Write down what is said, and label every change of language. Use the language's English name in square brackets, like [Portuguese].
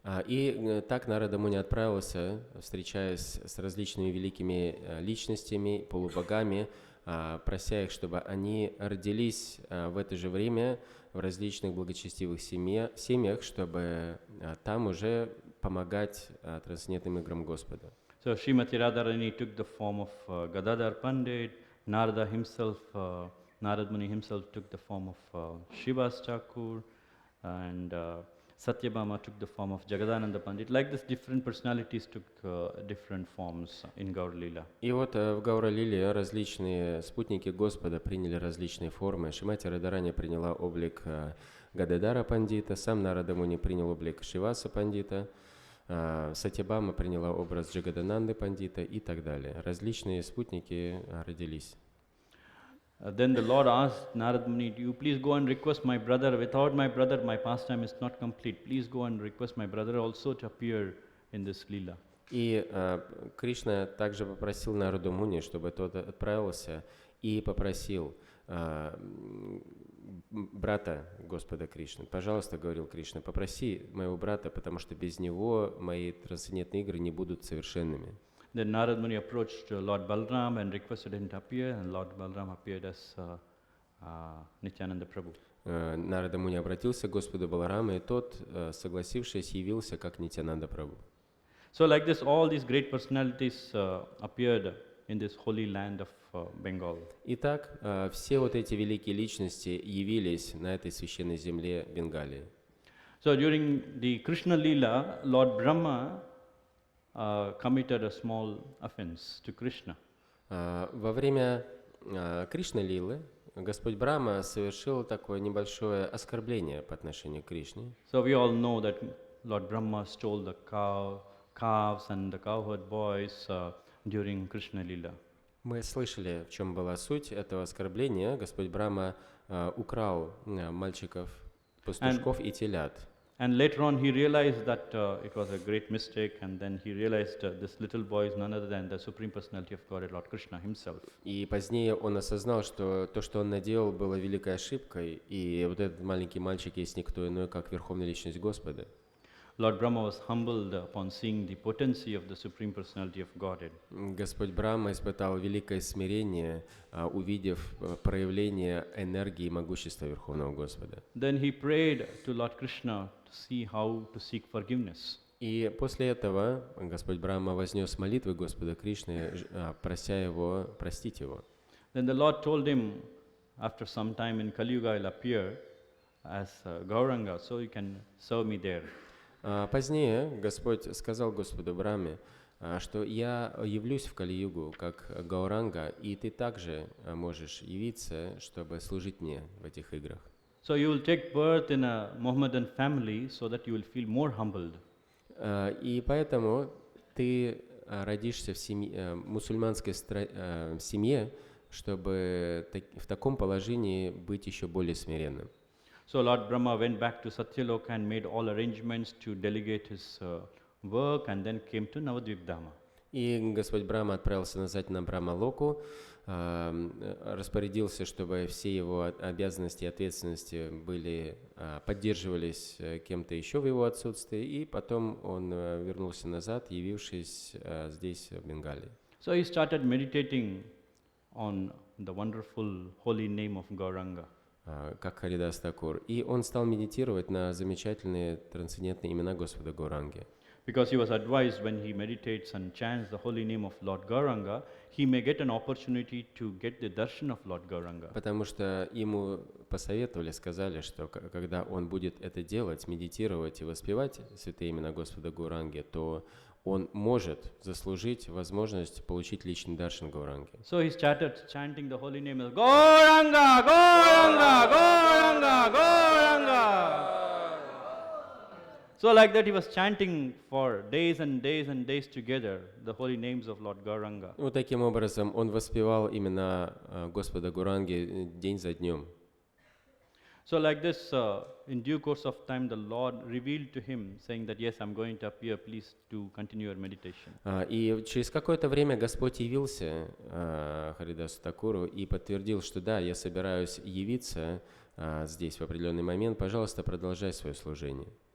[Russian] И так Нарада Муни отправился, встречаясь с различными великими личностями, полубогами, прося их, чтобы они родились в это же время в различных благочестивых семьях, чтобы там уже помогать трансцендентным играм Господа. [English] So Srimati Radharani took the form of Gadadhar Pandit, Narada himself, Narad Muni himself took the form of Srivas Thakur, and Satyabhama took the form of Jagadananda Pandit. Like this, different personalities took different forms in Gaur Lila. [Russian] И вот в Гаура Лиле различные спутники Господа приняли различные формы. Шримати Радharani приняла облик Гададара Пандита, сам Нарада Муни принял облик Шриваса Пандита, Сатьябхама приняла образ Джагадананды Пандита и так далее. Различные спутники родились. [English] Then the Lord asked Narad Muni, "Do you please go and request my brother? Without my brother, my pastime is not complete. Please go and request my brother also to appear in this Leela." [Russian] И Кришна также попросил Нараду Муни, чтобы тот отправился и попросил брата Господа Кришны. Пожалуйста, говорил Кришна, попроси моего брата, потому что без него мои трансцендентные игры не будут совершенными. [English] Then Narad Muni approached Lord Balram and requested him to appear, and Lord Balram appeared as Nityananda Prabhu. [Russian] Нарада Муни обратился к Господу Баларама, и тот, согласившись, явился как Нитянанда Прабху. [English] So like this, all these great personalities appeared in this holy land of Bengal. [Russian] Итак, все вот эти великие личности явились на этой священной земле Бенгалии. [English] So during the Krishna Leela, Lord Brahma committed a small offense to Krishna. [Russian] Во время Кришна-лилы Господь Брахма совершил такое небольшое оскорбление по отношению к Кришне. [English] So we all know that Lord Brahma stole the calves and the cowherd boys during Krishna Leela. [Russian] Мы слышали, в чем была суть этого оскорбления. Господь Брахма украл мальчиков, пастушков и телят. [English] And later on he realized that it was a great mistake, and then he realized this little boy is none other than the Supreme Personality of Godhead, Lord Krishna himself. [Russian] И позднее он осознал, что то, что он наделал, было великой ошибкой, и вот этот маленький мальчик есть никто иной, как Верховная Личность Господа. [English] Lord Brahma was humbled upon seeing the potency of the Supreme Personality of Godhead. [Russian] Господь Брахма испытал великое смирение, увидев проявление энергии и могущества Верховного Господа. [English] Then he prayed to Lord Krishna to see how to seek forgiveness. [Russian] И после этого Господь Брахма вознес молитвы Господа Кришны, прося его простить его. [English] Then the Lord told him, after some time in Kali Yuga I'll appear as Gauranga, so you can serve me there. [Russian] Позднее Господь сказал Господу Брахме, что я явлюсь в Кали-югу как Гауранга, и ты также можешь явиться, чтобы служить мне в этих играх. [English] So you will take birth in a Mohammedan family so that you will feel more humbled. [Russian] И поэтому ты родишься в мусульманской семье, чтобы в таком положении быть еще более смиренным. [English] So Lord Brahma went back to Satyaloka and made all arrangements to delegate his work, and then came to Navadvip Dhama. [Russian] И Господь Брахма отправился назад на Брахма-локу, распорядился, чтобы все его обязанности и ответственности поддерживались кем-то еще в его отсутствии, и потом он вернулся назад, явившись здесь, в Бенгалии. [English] So he started meditating on the wonderful holy name of Gauranga. [Russian] Как Харидас Такур. И он стал медитировать на замечательные трансцендентные имена Господа Гауранги. [English] Because he was advised when he meditates and chants the holy name of Lord Gauranga, he may get an opportunity to get the darshan of Lord Gauranga. [Russian] Потому что ему посоветовали, сказали, что когда он будет это делать, медитировать и воспевать святые имена Господа Гауранги, то он может заслужить возможность получить личный даршан Гауранги. [English] So he started chanting the holy name of Gauranga, Gauranga, Gauranga, Gauranga. So like that he was chanting for days and days and days together the holy names of Lord Gauranga. [Russian] Вот таким образом он воспевал имена Господа Гауранги день за днем. [English] So like this, in due course of time, the Lord revealed to him, saying that, yes, I'm going to appear, please to continue your meditation. [Russian] И через какое-то время Господь явился Харидасу Такуру и подтвердил, что да, я собираюсь явиться здесь в определенный момент, пожалуйста, продолжай свое служение.